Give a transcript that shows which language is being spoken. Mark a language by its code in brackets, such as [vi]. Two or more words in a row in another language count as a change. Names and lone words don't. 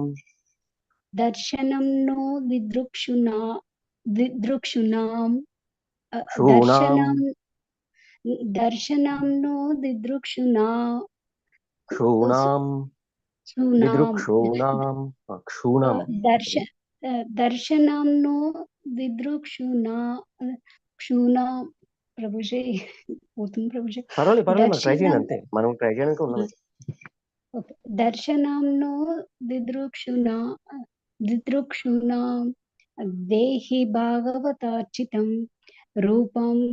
[sa] दर्शनं नो दिदृक्षूणां दर्शनं नो दिदृक्षूणां दर्शनं नो दिदृक्षूणां [te] ప్రభుజీ పోతుంది ప్రభుజీ పర్వాలేదు ట్రై చేయండి అంతే మనం ట్రై చేయడానికి ఉన్నాం [sa] దర్శనం నో దిదృక్షుణాం దేహి భాగవతార్చితం రూపం